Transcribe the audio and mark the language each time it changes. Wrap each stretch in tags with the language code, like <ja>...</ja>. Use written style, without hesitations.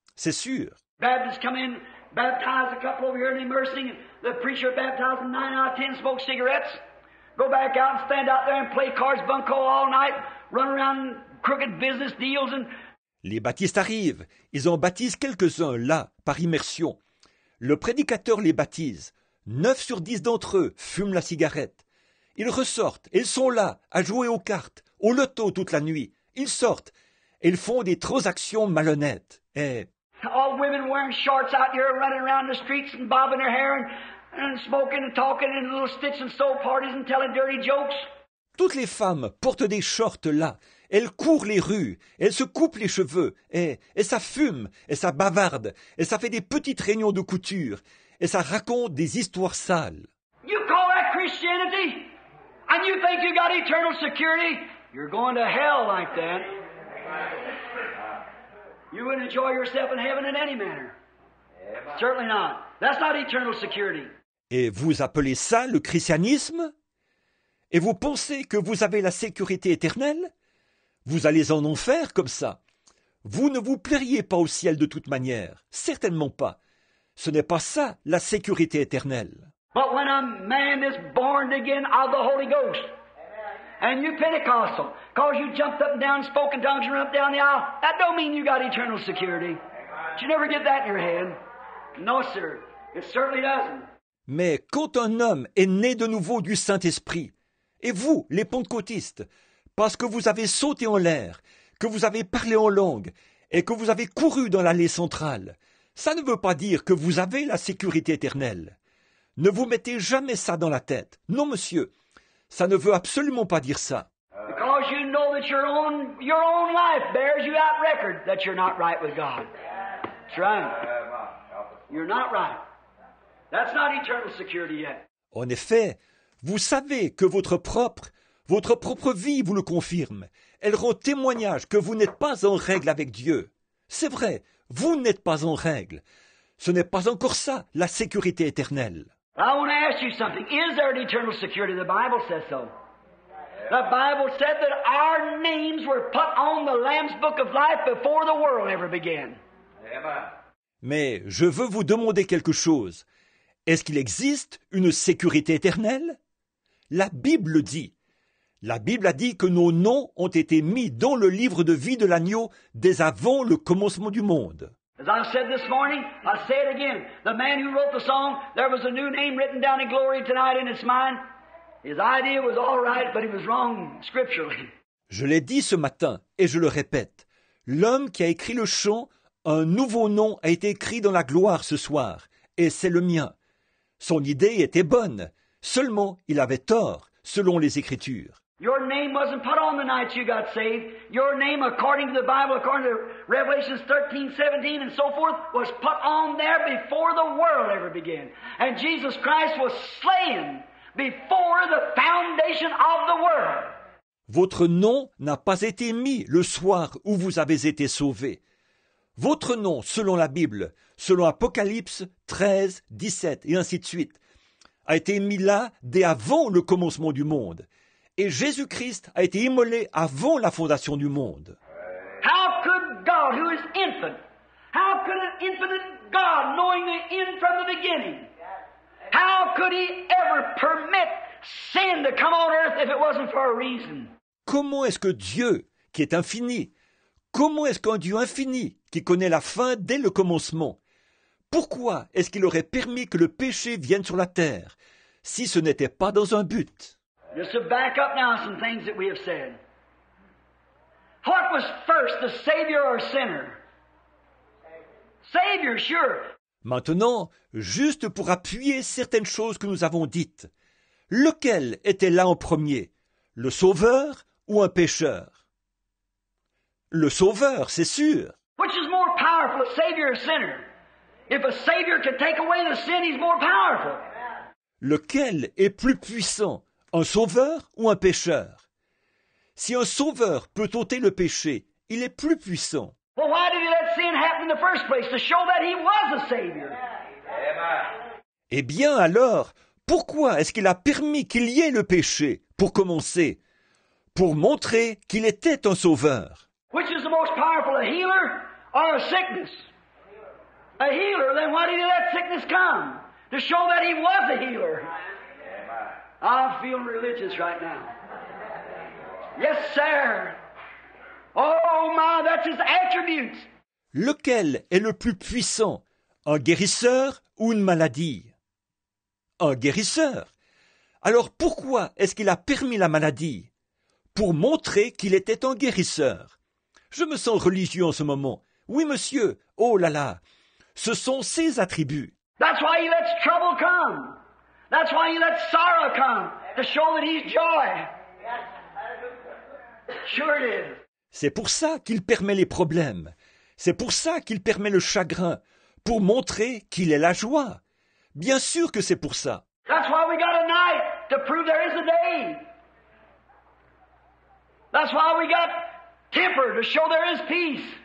<fr>C'est sûr.</fr> <en>Baptists come in, baptize a couple over here in immersing, the preacher baptized them 9 out of 10 smoke cigarettes, go back out and stand out there and play cards bunco all night, run around crooked business deals and...</en> <fr>Les baptistes arrivent, ils en baptisent quelques-uns là, par immersion. Le prédicateur les baptise. 9 sur 10 d'entre eux fument la cigarette. Ils ressortent, et ils sont là, à jouer aux cartes, au loto toute la nuit. Ils sortent, et ils font des transactions malhonnêtes. Et...</fr> <en>all women wearing shorts out here running around the streets and bobbing their hair and smoking and talking in little stitch and sew parties and telling dirty jokes.</en> <fr>Toutes les femmes portent des shorts là. Elles courent les rues, elles se coupent les cheveux, et ça fume, et ça bavarde, et ça fait des petites réunions de couture, et ça raconte des histoires sales.</fr> <en>You call that Christianity? And you think you got eternal security? You're going to hell like that. You wouldn't enjoy yourself in heaven in any manner. Certainly not. That's not eternal security.</en> <fr>Et vous appelez ça le christianisme? Et vous pensez que vous avez la sécurité éternelle? Vous allez en enfer comme ça. Vous ne vous plairiez pas au ciel de toute manière. Certainement pas. Ce n'est pas ça, la sécurité éternelle.</fr> <en>But when a man is born again of the Holy Ghost, and you Pentecostal, cause you jumped up and down and spoke in tongues and run up down the aisle, that don't mean you got eternal security. You never get that in your head. No, sir. It certainly doesn't.</en> <fr>Mais quand un homme est né de nouveau du Saint-Esprit, et vous, les pentecôtistes, parce que vous avez sauté en l'air, que vous avez parlé en langue, et que vous avez couru dans l'allée centrale, ça ne veut pas dire que vous avez la sécurité éternelle. Ne vous mettez jamais ça dans la tête. Non, monsieur. Ça ne veut absolument pas dire ça.</fr> <en>Because you know that your own life bears you out record that you're not right with God. That's right. You're not right. That's not eternal security yet.</en> <fr>En effet, vous savez que votre propre vie vous le confirme. Elle rend témoignage que vous n'êtes pas en règle avec Dieu. C'est vrai, vous n'êtes pas en règle. Ce n'est pas encore ça, la sécurité éternelle.</fr> <en>I want to ask you something. Is there an eternal security? The Bible says so. The Bible said that our names were put on the Lamb's Book of Life before the world ever began.</en> <fr>Mais je veux vous demander quelque chose. Est-ce qu'il existe une sécurité éternelle? La Bible dit. La Bible a dit que nos noms ont été mis dans le livre de vie de l'agneau dès avant le commencement du monde.</fr> <en>As I said this morning, I say it again. The man who wrote the song, there was a new name written down in glory tonight in its mind. His idea was all right, but he was wrong scripturally.</en> <fr>Je l'ai dit ce matin, et je le répète. L'homme qui a écrit le chant, un nouveau nom a été écrit dans la gloire ce soir, et c'est le mien. Son idée était bonne, seulement il avait tort, selon les Écritures.</fr> <en>Your name wasn't put on the night you got saved. Your name, according to the Bible, according to Revelations 13, 17, and so forth, was put on there before the world ever began. And Jesus Christ was slain before the foundation of the world.</en> <fr>Votre nom n'a pas été mis le soir où vous avez été sauvés. Votre nom, selon la Bible, selon Apocalypse 13, 17 et ainsi de suite, a été mis là dès avant le commencement du monde. Et Jésus-Christ a été immolé avant la fondation du monde.</fr> <en>How could God, who is infinite, how could an infinite God, knowing the end from the beginning, how could He ever permit sin to come on earth if it wasn't for a reason?</en> <fr>Comment est-ce que Dieu, qui est infini, comment est-ce qu'un Dieu infini, qui connaît la fin dès le commencement, pourquoi est-ce qu'il aurait permis que le péché vienne sur la terre, si ce n'était pas dans un but?</fr> <en>Just to back up now some things that we have said. What was first, the Savior or sinner? Savior, sure.</en> <fr>Maintenant, juste pour appuyer certaines choses que nous avons dites, lequel était là en premier, le sauveur ou un pécheur? Le sauveur, c'est sûr.</fr> <en>Which is more powerful, a Savior or sinner? If a Savior can take away the sin, He's more powerful.</en> <fr>Lequel est plus puissant, un sauveur ou un pécheur? Si un sauveur peut ôter le péché, il est plus puissant.</fr> <en>Well, why did He let sin happen in the first place? To show that He was a Savior.</en> <fr>Eh bien alors, pourquoi est-ce qu'il a permis qu'il y ait le péché, pour commencer? Pour montrer qu'il était un sauveur.</fr> <en>Which is the most powerful, a healer or a sickness? A healer, then why did He let sickness come? To show that He was a healer. I'm feeling religious right now. Yes, sir. Oh my, that's His attributes.</en> <fr>Lequel est le plus puissant, un guérisseur ou une maladie? Un guérisseur. Alors pourquoi est-ce qu'il a permis la maladie? Pour montrer qu'il était un guérisseur. Je me sens religieux en ce moment. Oui, monsieur. Oh là là. Ce sont ses attributs.</fr> <en>That's why He lets trouble come. That's why He lets sorrow come. To show that He's joy. Sure it is.</en> <fr>C'est pour ça qu'il permet les problèmes. C'est pour ça qu'il permet le chagrin. Pour montrer qu'il est la joie. Bien sûr que c'est pour ça.</fr> <en>That's why we got a night. To prove there is a day. That's why we got temper. To show there is peace.</en>